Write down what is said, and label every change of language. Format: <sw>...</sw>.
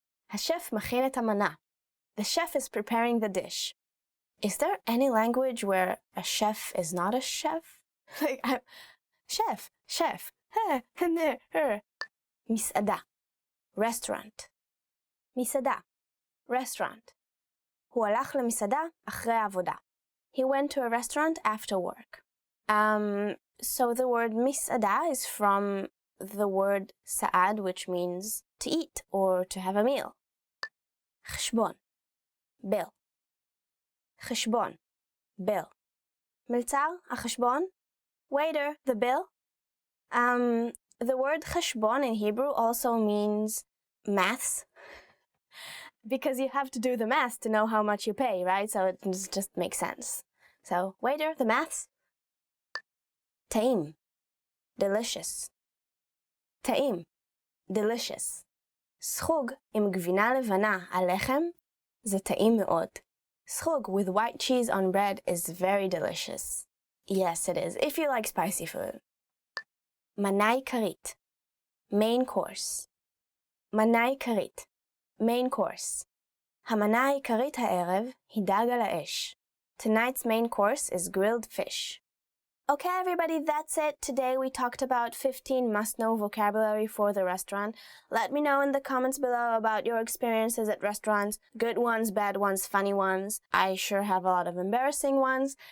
<he>השף מכין את המנה.</he> <en>The chef is preparing the dish. Is there any language where a chef is not a chef? Chef, chef, her. מסעדה, restaurant. מסעדה, restaurant.</en> <he>הוא הלך למסעדה אחרי העבודה.</he> <en>He went to a restaurant after work. So the word מסעדה is from the word sa'ad, which means to eat or to have a meal. חשבון, bill. חשבון, bill.</en> <he>מלצר, החשבון.</he> <en>Waiter, the bill. The word חשבון in Hebrew also means maths, because you have to do the math to know how much you pay, right? So it just makes sense. So, waiter, the maths. טעים, delicious. טעים, delicious.</en> <he>סחוג עם גבינה לבנה על לחם זה טעים מאוד.</he> <en>סחוג with white cheese on bread is very delicious. Yes, it is, if you like spicy food. מנה עיקרית, main course. מנה עיקרית, main course.</en> <he>המנה העיקרית הערב היא דג על האש.</he> <en>Tonight's main course is grilled fish. Okay, everybody, that's it. Today we talked about 15 must-know vocabulary for the restaurant. Let me know in the comments below about your experiences at restaurants. Good ones, bad ones, funny ones. I sure have a lot of embarrassing ones.</en>